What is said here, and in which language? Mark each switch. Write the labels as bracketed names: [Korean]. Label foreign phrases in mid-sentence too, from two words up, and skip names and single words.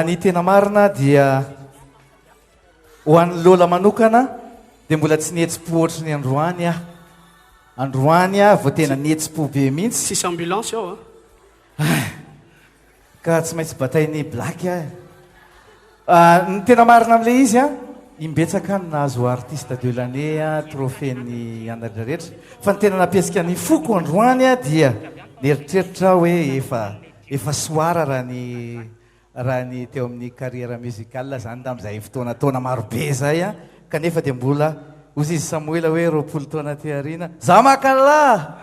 [Malagasy] ny tena marina dia ho an'ny Lola manokana dia mbola tsy nihetsi-po ohatrany androany ah. Androany ah vao tena nihetsi-po be mihitsy. Sisy ambulance ao ka tsy maintsy batainy Black ah. Ny tena marina amin'le izy ah, imbetsaka ny nahazo [French] artiste de l'année trophée [Malagasy] ny andratra rehetra. Fa ny tena nampiasika ny foko androany ah dia nieritreritra hoe efa soara raha ny teo amin'ny [French] carrière musicale [Malagasy] zany tamin'izay fotoana taona marobe zay a kanefa dia mbola ozy izy Samuela hoe 20 taona ty arina za makala